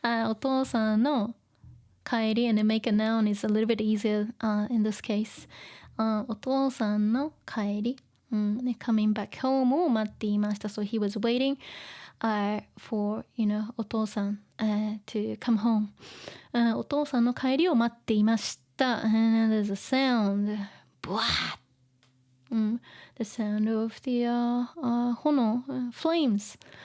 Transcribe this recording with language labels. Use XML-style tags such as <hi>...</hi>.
<ja>お父さんの帰り</ja> <en>and make a noun is a little bit easier in this case.</en> <ja>お父さんの帰り。</ja> <en>coming back home</en> <ja>を待っていました。</ja> <en>So he was waiting for, お父さん、to come home.</en> <ja>お父さんの帰りを待っていました。</ja> <en>And there's a sound. The sound of the 炎、flames.</en>